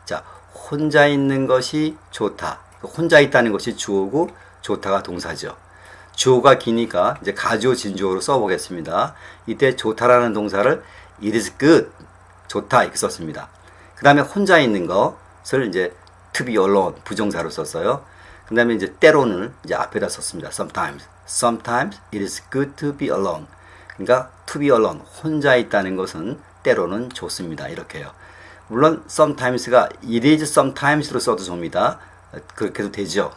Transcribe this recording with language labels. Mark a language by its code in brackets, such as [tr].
[ko] 자, 혼자 있는 것이 좋다. 혼자 있다는 것이 주어고 좋다가 동사죠. 주어가 기니까 이제 가주어 진주어로 써보겠습니다. 이때 좋다라는 동사를 [en] it is good, [ko] 좋다 이렇게 썼습니다. 그 다음에 혼자 있는 것을 이제 [en] to be alone [ko] 부정사로 썼어요. 그 다음에 이제 때로는 이제 앞에다 썼습니다. [en] Sometimes it is good to be alone. [ko] 그러니까 [en] to be alone, [ko] 혼자 있다는 것은 때로는 좋습니다. 이렇게요. 물론 sometimes가 [en] it is sometimes [ko] 로 써도 좋습니다. 그렇게도 되죠.